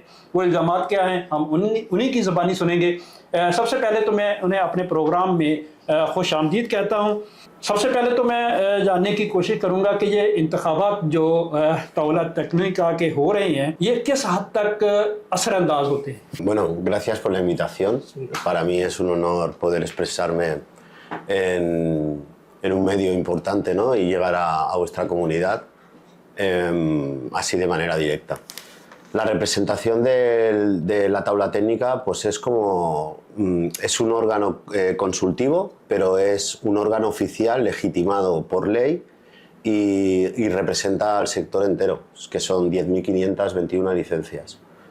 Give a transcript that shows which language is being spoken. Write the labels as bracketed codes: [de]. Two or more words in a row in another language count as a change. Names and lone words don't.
[ur] وہ الزامات کیا ہیں، ہم انہیں کی زبانی سنیں گے۔ سب سے پہلے تو میں انہیں اپنے پروگرام میں خوش آمدید کہتا ہوں. سب سے پہلے تو میں جاننے کی کوشش کروں گا کہ یہ انتخابات جو ताउला टेक्निका کے ہو رہے ہیں، یہ کس حد تک اثرانداز ہوتے ہیں? [es] Bueno, gracias por la invitación. Sí. Para mí es un honor poder expresarme en un medio importante, ¿no? Y llegar a vuestra comunidad así de manera directa. La representación de la tabla técnica pues es como es un órgano consultivo, pero es un órgano oficial legitimado por ley y representa al sector entero, que son 10.521 licencias.